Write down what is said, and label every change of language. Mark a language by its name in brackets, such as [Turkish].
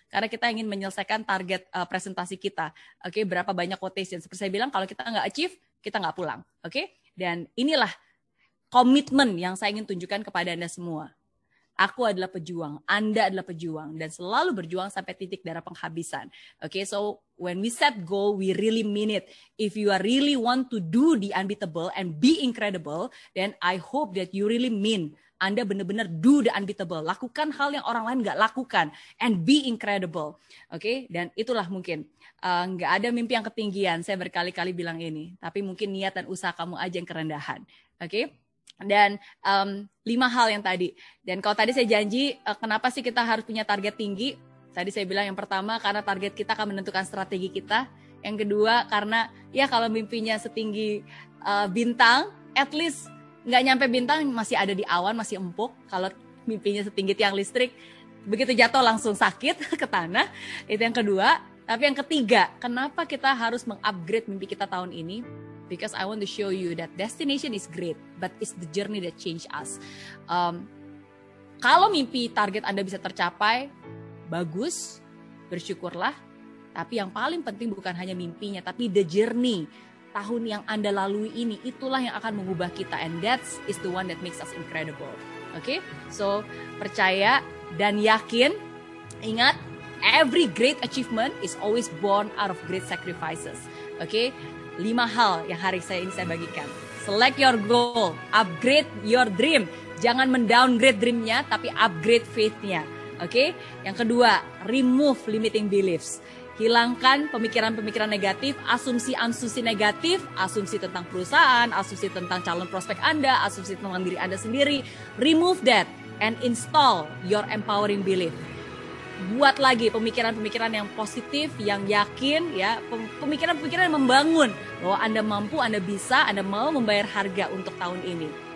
[Indonesian] Karena kita ingin menyelesaikan target presentasi kita. Oke, berapa banyak quotation. Seperti saya bilang, kalau kita nggak achieve, kita nggak pulang. Oke, dan inilah komitmen yang saya ingin tunjukkan kepada Anda semua. Aku adalah pejuang, Anda adalah pejuang, dan selalu berjuang sampai titik darah penghabisan. [English] Okay, so when we set goal, we really mean it. If you are really want to do the unbeatable and be incredible, then I hope that you really mean. [Indonesian] Anda benar-benar [English] do the unbeatable, [Indonesian] lakukan hal yang orang lain nggak lakukan, [English] and be incredible. [Indonesian] Okay, dan itulah mungkin nggak ada mimpi yang ketinggian. Saya berkali-kali bilang ini, tapi mungkin niat dan usaha kamu aja yang kerendahan. Okay. Dan 5 hal yang tadi. Dan kalau tadi saya janji, kenapa sih kita harus punya target tinggi? Tadi saya bilang yang pertama, karena target kita akan menentukan strategi kita. Yang kedua, karena ya kalau mimpinya setinggi bintang, at least nggak nyampe bintang, masih ada di awan, masih empuk. Kalau mimpinya setinggi tiang listrik, begitu jatuh langsung sakit ke tanah. Itu yang kedua. Tapi yang ketiga, kenapa kita harus mengupgrade mimpi kita tahun ini? [English] Because I want to show you that destination is great, but it's the journey that change us. [Indonesian] Kalau mimpi target Anda bisa tercapai, bagus, bersyukurlah. Tapi yang paling penting bukan hanya mimpinya, tapi [English] the journey. [Indonesian] Tahun yang Anda lalui ini, itulah yang akan mengubah kita. [English] And that is the one that makes us incredible. Okay? So, [Indonesian] percaya dan yakin, ingat, [English] every great achievement is always born out of great sacrifices. Okay? [Indonesian] 5 hal yang hari ini saya bagikan. [English] Select your goal, upgrade your dream. [Indonesian] Jangan mendowngrade dreamnya, tapi upgrade faith-nya. Oke? Yang kedua, [English] remove limiting beliefs. [Indonesian] Hilangkan pemikiran-pemikiran negatif, asumsi-asumsi negatif, asumsi tentang perusahaan, asumsi tentang calon prospek Anda, asumsi tentang diri Anda sendiri. [English] Remove that and install your empowering belief. [Indonesian] Buat lagi pemikiran-pemikiran yang positif, yang yakin, ya, pemikiran-pemikiran yang membangun bahwa Anda mampu, Anda bisa, Anda mau membayar harga untuk tahun ini.